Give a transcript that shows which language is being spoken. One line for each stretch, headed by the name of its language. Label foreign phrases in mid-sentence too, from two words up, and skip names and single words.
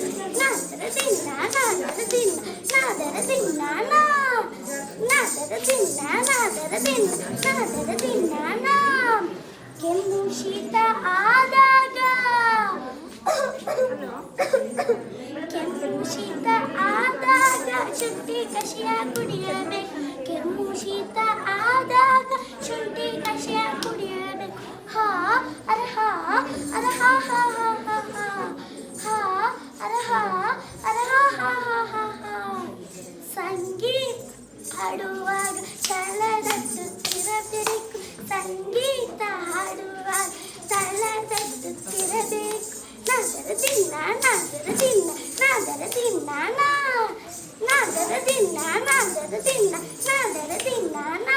Kannada: ನಾದರದಿನ್ನ ನಾದರದಿನ್ನ ನಾದರದಿನ್ನ ನಾದರದಿನ್ನ ನಾದರದಿನ್ನ ನಾದರದಿನ್ನ ನಾ. ಕೆಮ್ಮು ಶೀತ ಆದಾಗ ಶುಂಠಿ ಕಷಾಯ ಕುಡಿಯಬೇಕು. ಕೆಮ್ಮು ಶೀತ ಆದಾಗ ಶುಂಠಿ ಕಷಾಯ ಕುಡಿಯಬೇಕು. ಹಾ ಅರೆ ಹಾ ಅರೆ ಹಾ ಹಾ ಹಾ ಹಾ ಹಾ ಅರೆ ಹಾ ಅರೆ ಹಾ ಹಾ ಹಾ ಹಾ ಹಾ. ಸಂಗೀತ ಹಾಡುವಾಗ ತಳದಟ್ಟುತ್ತಿರಬೇಕು. ಸಂಗೀತ ಹಾಡುವಾಗ ತಳದಟ್ಟುತ್ತಿರಬೇಕು. ನಾದರದಿನ್ನ ನಾದರದಿನ್ನ ನಾದರದಿನ್ನ ನಾದರದಿನ್ನ ನಾದರದಿನ್ನ ನಾದರದಿನ್ನ ನಾ.